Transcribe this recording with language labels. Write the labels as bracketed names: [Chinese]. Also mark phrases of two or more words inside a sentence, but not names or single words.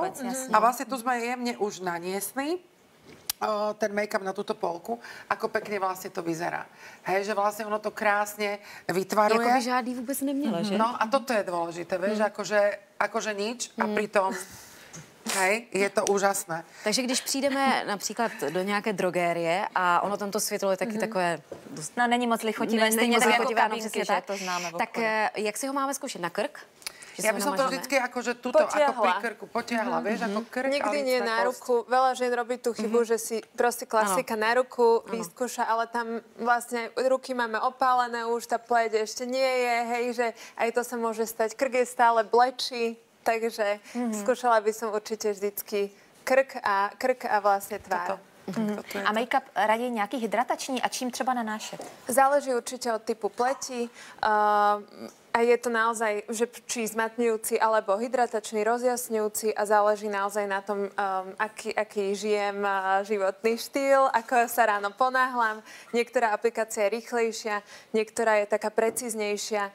[Slovak] A vlastne tu sme jemne už naniesli ten make-up na túto polku, ako pekne vlastne to vyzerá. Hej, že vlastne ono to krásne vytvaruje. [Czech] Jako by žádný vôbec neměla, že? [Slovak] No a toto je dôležité, vieš, akože nič a pritom hej, je to úžasné. [Czech] Takže když přijdeme například do nějaké drogérie a ono tam to světlo je taky takové... No, není moc lichotivé, stejně tak jako kabínky, že to známe. Tak jak si ho máme zkoušet? Na krk? [Slovak] Ja by som to vždycky akože tuto, ako pri krku, potiahla, vieš, ako krk. Nikdy nie na ruku. Veľa žien robí tú chybu, že si proste klasika na ruku vyskúša, ale tam vlastne ruky máme opálené už, tá pleť ešte nie je, hej, že aj to sa môže stať. Krk je stále blečí, takže skúšala by som určite vždycky krk a vlastne tvár. [Czech] A make-up raději nějaký hydratační a čím třeba nanášet? [Slovak] Záleží určite od typu pleti. A je to naozaj, že či zmatňujúci alebo hydratačný, rozjasňujúci a záleží naozaj na tom, aký žijem životný štýl, ako sa ráno ponáhľam. Niektorá aplikácia je rýchlejšia, niektorá je taká precíznejšia.